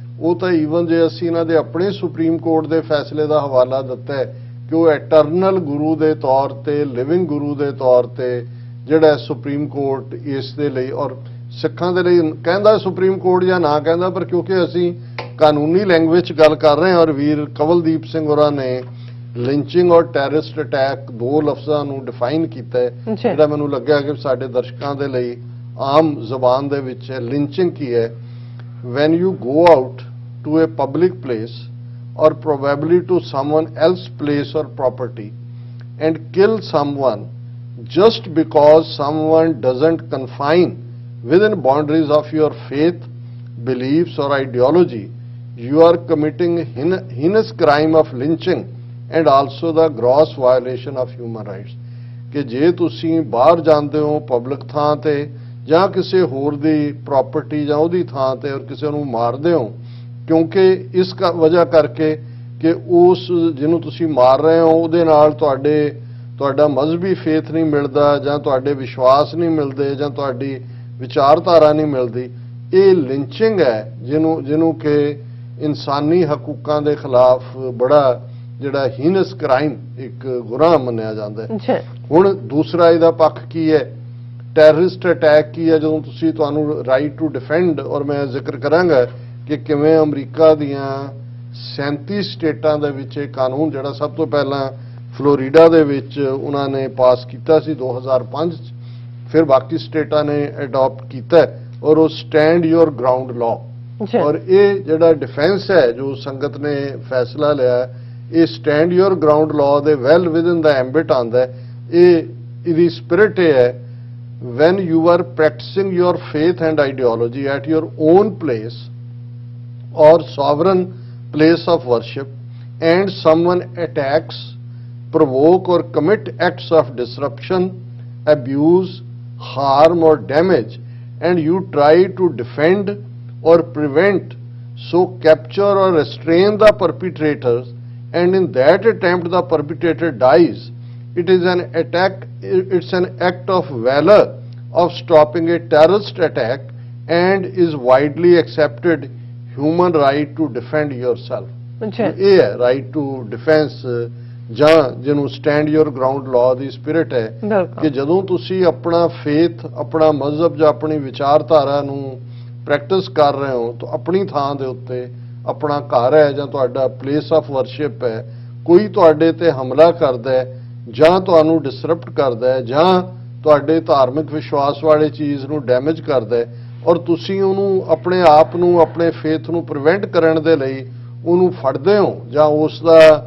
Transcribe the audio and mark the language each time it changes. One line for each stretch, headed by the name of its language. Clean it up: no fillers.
Punjabi: ਉਹ ਤਾਂ ਈਵਨ ਜੇ ਅਸੀਂ ਇਹਨਾਂ ਦੇ ਆਪਣੇ ਸੁਪਰੀਮ ਕੋਰਟ ਦੇ ਫੈਸਲੇ ਦਾ ਹਵਾਲਾ ਦਿੱਤਾ ਹੈ ਕਿ ਉਹ ਐਟਰਨਲ ਗੁਰੂ ਦੇ ਤੌਰ ਤੇ, ਲਿਵਿੰਗ ਗੁਰੂ ਦੇ ਤੌਰ ਤੇ ਜਿਹੜਾ ਸੁਪਰੀਮ ਕੋਰਟ ਇਸ ਦੇ ਲਈ ਔਰ ਸਿੱਖਾਂ ਦੇ ਲਈ ਕਹਿੰਦਾ ਸੁਪਰੀਮ ਕੋਰਟ ਜਾਂ ਨਾ ਕਹਿੰਦਾ, ਪਰ ਕਿਉਂਕਿ ਅਸੀਂ ਕਾਨੂੰਨੀ ਲੈਂਗੁਏਜ ਗੱਲ ਕਰ ਰਹੇ ਹਾਂ ਔਰ ਵੀਰ ਕਵਲਦੀਪ ਸਿੰਘ ਹੋਰਾਂ ਨੇ ਲਿੰਚਿੰਗ ਔਰ ਟੈਰਰਿਸਟ ਅਟੈਕ ਦੋ ਲਫ਼ਜ਼ਾਂ ਨੂੰ ਡਿਫਾਈਨ ਕੀਤਾ ਹੈ, ਜਿਹੜਾ ਮੈਨੂੰ ਲੱਗਿਆ ਕਿ ਸਾਡੇ ਦਰਸ਼ਕਾਂ ਦੇ ਲਈ ਆਮ ਜ਼ਬਾਨ ਦੇ ਵਿੱਚ ਹੈ। ਲਿੰਚਿੰਗ ਕੀ ਹੈ?
English: when you go out to a public place or probably to someone else's place or property and kill someone just because someone doesn't confine within boundaries of your faith, beliefs or ideology, you are committing heinous crime of lynching and also the gross violation of human rights।
Punjabi: ਕਿ ਜੇ ਤੁਸੀਂ ਬਾਹਰ ਜਾਂਦੇ ਹੋ public ਥਾਂ ਤੇ ਜਾਂ ਕਿਸੇ ਹੋਰ ਦੀ ਪ੍ਰਾਪਰਟੀ ਜਾਂ ਉਹਦੀ ਥਾਂ ਤੇ ਔਰ ਕਿਸੇ ਨੂੰ ਮਾਰਦੇ ਹੋ, ਕਿਉਂਕਿ ਇਸ ਵਜ੍ਹਾ ਕਰਕੇ ਕਿ ਉਸ ਜਿਹਨੂੰ ਤੁਸੀਂ ਮਾਰ ਰਹੇ ਹੋ ਉਹਦੇ ਨਾਲ ਤੁਹਾਡਾ ਮਜ਼ਹਬੀ ਫੇਥ ਨਹੀਂ ਮਿਲਦਾ ਜਾਂ ਤੁਹਾਡੇ ਵਿਸ਼ਵਾਸ ਨਹੀਂ ਮਿਲਦੇ ਜਾਂ ਤੁਹਾਡੀ ਵਿਚਾਰਧਾਰਾ ਨਹੀਂ ਮਿਲਦੀ, ਇਹ ਲਿੰਚਿੰਗ ਹੈ ਜਿਹਨੂੰ ਕਿ ਇਨਸਾਨੀ ਹਕੂਕਾਂ ਦੇ ਖਿਲਾਫ ਬੜਾ ਜਿਹੜਾ ਹੀਨਸ ਕ੍ਰਾਈਮ ਇੱਕ ਗੁਨਾਹ ਮੰਨਿਆ ਜਾਂਦਾ ਹੈ। ਹੁਣ ਦੂਸਰਾ ਇਹਦਾ ਪੱਖ ਕੀ ਹੈ? ਟੈਰਰਿਸਟ ਅਟੈਕ ਕੀ ਹੈ? ਜਦੋਂ ਤੁਹਾਨੂੰ ਰਾਈਟ ਟੂ ਡਿਫੈਂਡ, ਔਰ ਮੈਂ ਜ਼ਿਕਰ ਕਰਾਂਗਾ ਕਿ ਕਿਵੇਂ ਅਮਰੀਕਾ ਦੀਆਂ 37 ਸਟੇਟਾਂ ਦੇ ਵਿੱਚ ਇਹ ਕਾਨੂੰਨ ਜਿਹੜਾ ਸਭ ਤੋਂ ਪਹਿਲਾਂ ਫਲੋਰੀਡਾ ਦੇ ਵਿੱਚ ਉਹਨਾਂ ਨੇ ਪਾਸ ਕੀਤਾ ਸੀ 2005 ਚ, ਫਿਰ ਬਾਕੀ ਸਟੇਟਾਂ ਨੇ ਅਡਾਪਟ ਕੀਤਾ ਔਰ ਉਹ ਸਟੈਂਡ ਯੋਰ ਗਰਾਊਂਡ ਲਾਅ। ਔਰ ਇਹ ਜਿਹੜਾ ਡਿਫੈਂਸ ਹੈ ਜੋ ਸੰਗਤ ਨੇ ਫੈਸਲਾ ਲਿਆ, ਇਹ ਸਟੈਂਡ ਯੋਰ ਗਰਾਊਂਡ ਲਾਅ ਦੇ ਵੈਲ ਵਿਦਨ ਦਾ ਐਂਬਿਟ ਆਉਂਦਾ। ਇਹਦੀ ਸਪਿਰਿਟ ਇਹ ਹੈ,
English: when you are practicing your faith and ideology at your own place or sovereign place of worship and someone attacks, provoke or commit acts of disruption, abuse, harm or damage, and you try to defend or prevent, so capture or restrain the perpetrators, and in that attempt the perpetrator dies, it is an attack, it's an act of valor of stopping a terrorist attack and is widely accepted human right to defend yourself।
Punjabi: ਇਹ ਹੈ right to defence ਜਾਂ ਜਿਹਨੂੰ stand ਯੋਰ ground law ਦੀ spirit ਹੈ ਕਿ ਜਦੋਂ ਤੁਸੀਂ ਆਪਣਾ faith, ਆਪਣਾ ਮਜ਼ਹਬ ਜਾਂ ਆਪਣੀ ਵਿਚਾਰਧਾਰਾ ਨੂੰ ਪ੍ਰੈਕਟਿਸ ਕਰ ਰਹੇ ਹੋ ਤਾਂ ਆਪਣੀ ਥਾਂ ਦੇ ਉੱਤੇ, ਆਪਣਾ ਘਰ ਹੈ ਜਾਂ ਤੁਹਾਡਾ ਪਲੇਸ ਆਫ ਵਰਸ਼ਿਪ ਹੈ, ਕੋਈ ਤੁਹਾਡੇ ਤੇ ਹਮਲਾ ਕਰਦਾ ਹੈ ਜਾਂ ਤੁਹਾਨੂੰ ਡਿਸਰਪਟ ਕਰਦਾ ਹੈ ਜਾਂ ਤੁਹਾਡੇ ਧਾਰਮਿਕ ਵਿਸ਼ਵਾਸ ਵਾਲੇ ਚੀਜ਼ ਨੂੰ ਡੈਮੇਜ ਕਰਦਾ ਹੈ ਔਰ ਤੁਸੀਂ ਉਹਨੂੰ ਆਪਣੇ ਆਪ ਨੂੰ, ਆਪਣੇ ਫੇਥ ਨੂੰ ਪ੍ਰੀਵੈਂਟ ਕਰਨ ਦੇ ਲਈ ਉਹਨੂੰ ਫੜਦੇ ਹੋ ਜਾਂ ਉਸ ਦਾ